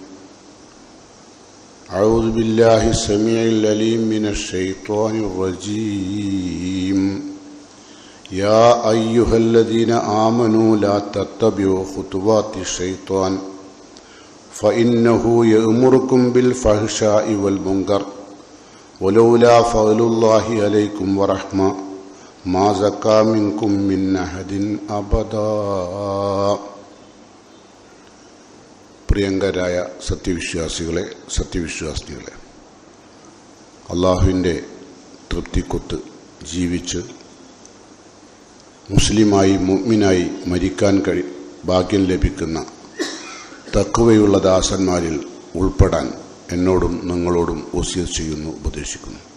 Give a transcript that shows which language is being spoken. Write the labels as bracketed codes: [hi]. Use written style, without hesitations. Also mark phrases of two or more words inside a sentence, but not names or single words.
[ar] أعوذ بالله السميع العليم من الشيطان الرجيم يا أيها الذين آمنوا لا تتبعوا خطوات الشيطان فإنه يأمركم بالفحشاء والمنكر ولولا فضل الله عليكم ورحمة ما زكى منكم من أحد أبدا. [ml] പ്രിയങ്കരായ സത്യവിശ്വാസികളെ അള്ളാഹുവിൻ്റെ തൃപ്തിക്കൊത്ത് ജീവിച്ച് മുസ്ലിമായി മുഅ്മിനായി മരിക്കാൻ ഭാഗ്യം ലഭിക്കുന്ന തഖ്വയുള്ള ദാസന്മാരിൽ ഉൾപ്പെടാൻ എന്നോടും നിങ്ങളോടും വസിയത്ത് ചെയ്യുന്നു, ഉപദേശിക്കുന്നു.